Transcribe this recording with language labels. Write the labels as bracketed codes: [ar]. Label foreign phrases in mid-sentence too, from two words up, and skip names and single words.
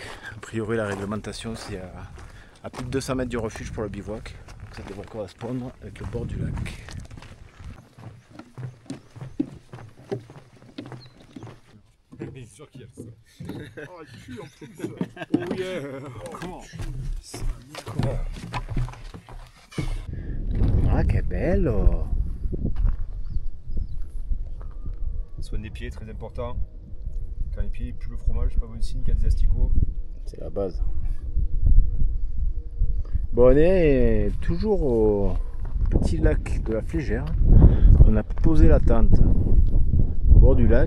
[fr] A priori la réglementation c'est à plus de 200 mètres du refuge pour le bivouac. Donc ça devrait correspondre avec le bord du lac. Mais c'est sûr qu'il y a ça. Oh, il pue en plus. [en] Oh yeah. [fr] Comment? [it] Ah, che bello! [fr] Soin des pieds, très important. Quand les pieds puent le fromage, c'est pas bon signe qu'il y a des asticots. C'est la base. Bon, on est toujours au petit lac de la Flégère. On a posé la tente au bord du lac.